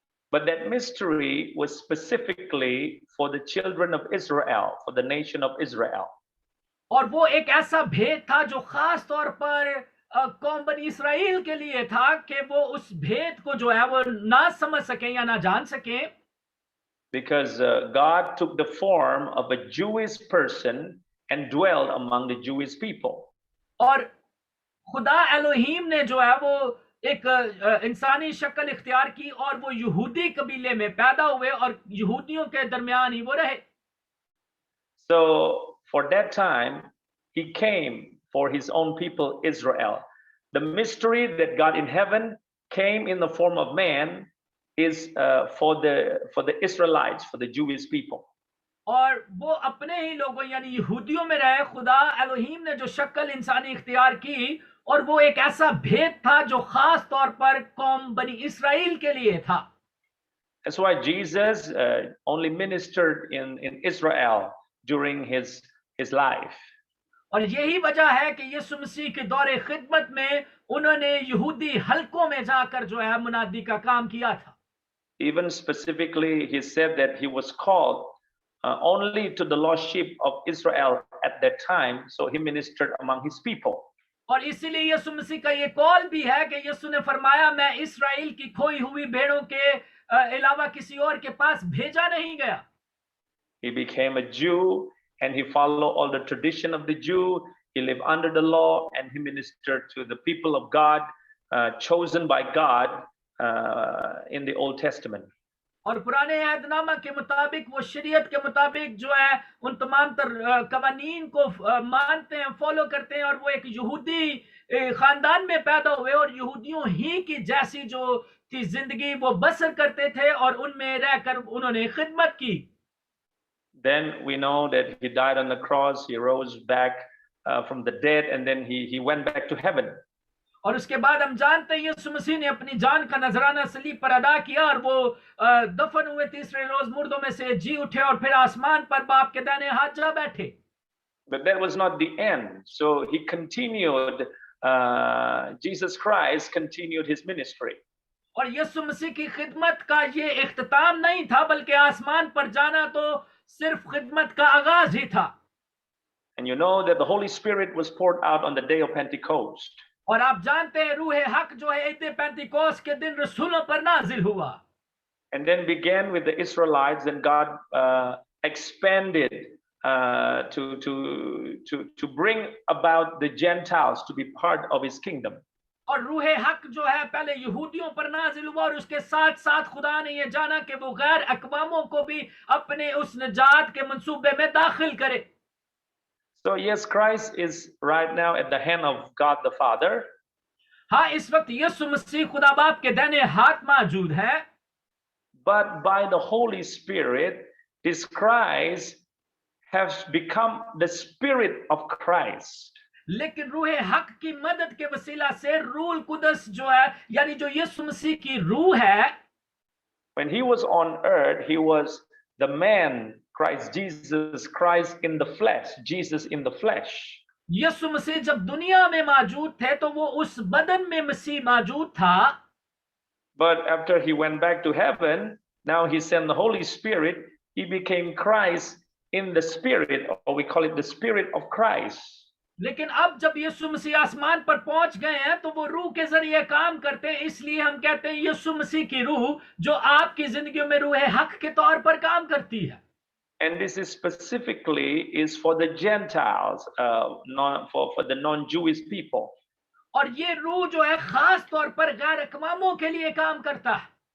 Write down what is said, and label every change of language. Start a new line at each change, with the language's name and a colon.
English: But that mystery was specifically for the children of Israel, for the nation of Israel.
Hindi: और वो एक ऐसा भेद था जो खास तौर पर कौम बनी इस्राएल के लिए था कि वो उस भेद को जो है वो ना समझ सके या ना जान सके.
English: Because God took the form of a Jewish person and dwelled among the Jewish people.
Hindi: और खुदा एलोहीम ने जो है वो एक इंसानी शक्ल इख्तियार की और वो यहूदी कबीले में पैदा हुए और यहूदियों के दरमियान ही वो रहे.
English: So for that time he came for his own people Israel. The mystery that God in heaven came in the form of man is for the Israelites, for the Jewish people.
Hindi: और वो अपने ही लोगों यानी यहूदियों में रहे. खुदा Elohim ने जो शक्ल इंसानी इख्तियार की और वो एक ऐसा भेद था जो खास तौर पर कौम बनी इस्राएल के लिए था.
English: That's why Jesus only ministered in Israel during his life.
Hindi: और यही वजह है कि यीशु मसीह के दौरे खिदमत में उन्होंने यहूदी हलकों में जाकर जो है मुनादी का काम किया था.
English: Even specifically, he said that he was called only to the lost sheep of Israel at that time, so he ministered among his people.
Hindi: और इसीलिए यीशु मसीह का ये कॉल भी है कि यीशु ने फरमाया मैं इस्राएल की खोई हुई भेड़ों के अलावा किसी और के पास भेजा नहीं गया.
English: He became a Jew and he followed all the tradition of the Jew. He lived under the law and he ministered to the people of God, chosen by God in the Old Testament.
Hindi: और पुराने अहदनामा के मुताबिक वो शरीयत के मुताबिक जो है उन तमाम कवानीन को मानते हैं, फॉलो करते हैं और वो एक यहूदी खानदान में पैदा हुए और यहूदियों ही की जैसी जो थी जिंदगी वो बसर करते थे और उनमें रहकर उन्होंने खिदमत की.
English: Then we know that he died on the cross, he rose back from the dead, and then he went back to heaven.
Hindi: और उसके बाद हम जानते हैं यीशु मसीह ने अपनी जान का नजराना सलीब पर अदा किया और वो दफन हुए, तीसरे रोज मुर्दों में से जी उठे और फिर आसमान पर बाप के दाहिने हाथ जा बैठे.
English: But that was not the end. So he continued, Jesus Christ continued his ministry.
Hindi: और यीशु मसीह की खिदमत का ये इख्तिताम नहीं था, बल्कि आसमान पर जाना तो सिर्फ खिदमत का आगाज ही था.
English: And you know that the Holy Spirit was poured out on the day of Pentecost.
Hindi: और आप जानते हैं रूह हक जो है ईद पेंतिकोस्त के दिन रसूलों पर नाजिल हुआ.
English: And then began with the Israelites, and God expanded to bring about the Gentiles to be part of his kingdom.
Hindi: और रूह हक जो है पहले यहूदियों पर नाजिल हुआ और उसके साथ साथ खुदा ने ये जाना कि वो गैर अक़वामों को भी अपने उस निजात के मंसूबे में दाखिल करे.
English: So yes, Christ is right now at the hand of God the Father.
Hindi: हाँ, इस वक्त यीशु मसीह खुदा बाप के दाहिने हाथ मौजूद है.
English: But by the Holy Spirit, this Christ has become the Spirit of Christ.
Hindi: लेकिन रूह हक की मदद के वसीला से रूह कुदस जो है यानी जो यीशु मसीह की रूह है,
English: when he was on earth, he was the man Christ, Jesus Christ in the flesh, Jesus in the flesh.
Hindi: यीशु मसीह जब दुनिया में मौजूद थे तो वो उस बदन में मसीह मौजूद था.
English: But after he went back to heaven, now he sent the Holy Spirit, he became Christ in the Spirit, or we call it the Spirit of Christ.
Hindi: लेकिन अब जब यीशु मसीह आसमान पर पहुंच गए हैं तो वो रूह के जरिए काम करते हैं, इसलिए हम कहते हैं यीशु मसीह की रूह जो आपकी जिंदगी में रूह हक के तौर पर काम करती है.
English: And this is specifically is for the Gentiles, for the non-Jewish people.
Hindi: और ये रूह जो है खास तौर पर गैर अक़वामों के लिए काम करता है.